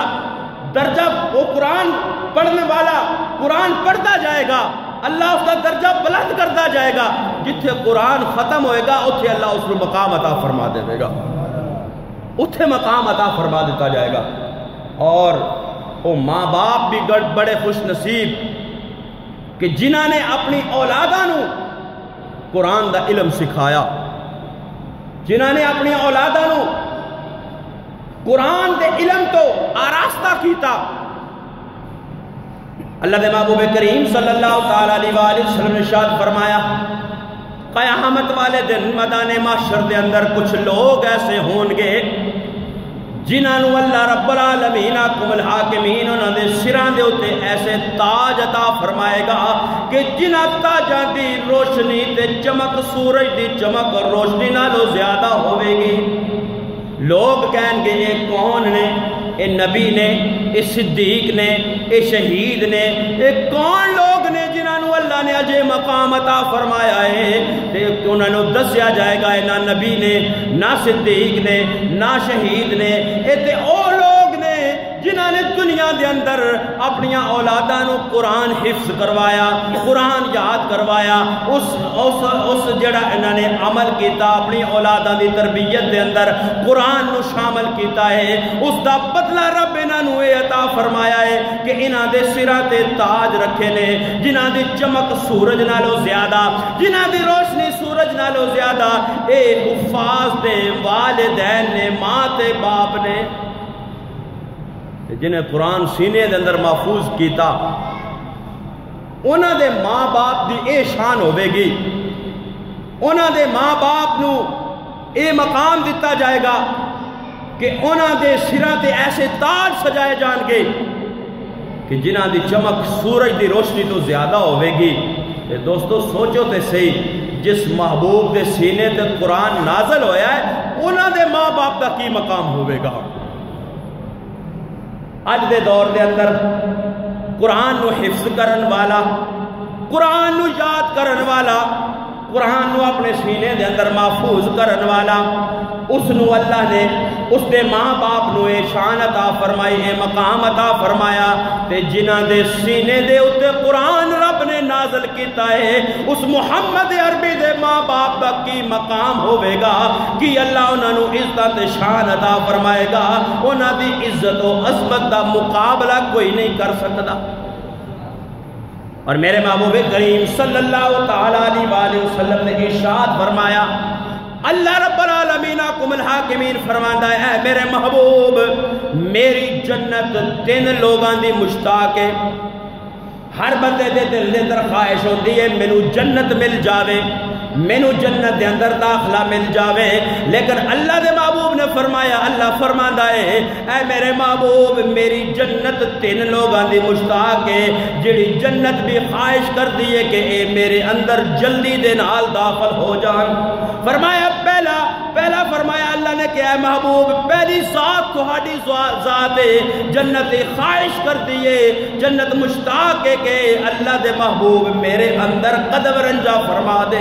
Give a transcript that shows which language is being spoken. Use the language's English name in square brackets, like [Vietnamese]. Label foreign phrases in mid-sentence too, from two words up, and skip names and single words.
[Urdu] درجہ وہ قرآن پڑھنے والا قرآن پڑھتا جائے گا، اللہ اس کا درجہ بلند کرتا جائے گا. جتھے قرآن ختم ہوئے گا اتھے اللہ اس کو مقام عطا فرما دے گا، اتھے مقام عطا فرما دیتا جائے گا. [Punjabi] اور وہ ماں باپ بھی بڑے خوش نصیب کہ جنہاں نے اپنی اولاداں نو قرآن دا علم سکھایا، جنہاں نے اپنی اولاداں نو قرآن دے علم تو آراستہ کیتا. اللہ دے محبوب کریم [Arabic] صلی اللہ تعالیٰ علیہ وآلہ وسلم [Punjabi] نے ارشاد فرمایا قیامت والے دن میدان محشر دے اندر کچھ لوگ ایسے ہونگے جنہاں نو [Arabic] اللہ رب العالمین حکم الحاکمین [Punjabi] انہاں دے سراں دے اوتے ایسے تاج عطا فرمائے گا کہ جنہاں تاجاں دی روشنی تے چمک سورج دی چمک اور روشنی نالوں زیادہ ہوے گی. [Urdu] لوگ کہیں گے یہ کون نے؟ [Punjabi] اے نبی نے، اے صدیق نے، اے شہید نے، اے کون لوگ نے جنہاں نو اللہ نے اجے مقام عطا فرمایا ہے. تے انہاں نو دسیا جائے گا نہ نبی نے، نہ صدیق نے، نہ شہید نے، اے تے او لوگ نے جنہاں نے دنیا دے اندر اپنی اولاداں نو قرآن حفظ کروایا، قرآن یاد کروایا، اس جڑا انہاں نے عمل کیتا اپنی اولاداں دی تربیت دے اندر قرآن نو شامل کیتا ہے، اس دا بدلہ رب انہاں نو اے عطا فرمایا ہے کہ انہاں دے سراں تے تاج رکھے نے جنہاں دی چمک سورج نالوں زیادہ، جنہاں دی روشنی سورج نالوں زیادہ. اے حفاظ دے والدین نے، ماں تے باپ نے جنہیں قرآن سینے دے اندر محفوظ کیتا، انہاں دے ماں باپ دی اے شان ہوے گی، انہاں دے ماں باپ نو اے مقام دیتا جائے گا کہ انہاں دے سراں تے ایسے تاج سجائے جان گے کہ جنہاں دی چمک سورج دی روشنی تو زیادہ ہوے گی. تے دوستو سوچو تے صحیح جس محبوب دے سینے تے قرآن نازل ہویا ہے انہاں دے ماں باپ دا کی مقام ہوے گا. اج دے دور دے اندر قرآن نو حفظ کرن والا، قرآن نو یاد کرن والا قرآن نو اپنے سینے دے اندر محفوظ کرن والا، اس نو اللہ نے اس دے ماں باپ نو اے شان عطا فرمائی، اے مقام عطا فرمایا، تے جنہ دے سینے دے اتے قرآن رب نے نازل کیتا ہے، اس محمد عربی دے ماں باپ دا کی مقام ہوئے گا کہ اللہ انہاں نو عزت شان عطا فرمائے گا، انہاں دی عزت و عظمت دا مقابلہ کوئی نہیں کر سکتا۔ اور میرے محبوب کریم [Arabic] صلی اللہ تعالیٰ علیہ وآلہ وسلم [Punjabi] نے ارشاد فرمایا، [Arabic] اللہ رب العالمین کم الحاکمین [Punjabi] فرماندا ہے، اے میرے محبوب میری جنت 3 لوگاں دی مشتاق ہے۔ ہر بندے دے دل دے اندر خواہش ہوندی ہے مینوں جنت مل جاوے، مینوں جنت دے اندر داخلہ مل جاوے، لیکن اللہ دے محبوب نے فرمایا، اللہ فرماندا ہے اے میرے محبوب میری جنت 3 لوگاں دی مشتاق ہے، جڑی جنت بھی خواہش کر دیئے کہ اے میرے اندر جلدی دے نال داخل ہو جان۔ فرمایا پہلا فرمایا اللہ نے کہ اے محبوب پہلی ذات تہاڈی ذات ہے، جنت خواہش کر دیئے، جنت مشتاق ہے کہ اللہ دے محبوب میرے اندر قدم رنجا فرما دے۔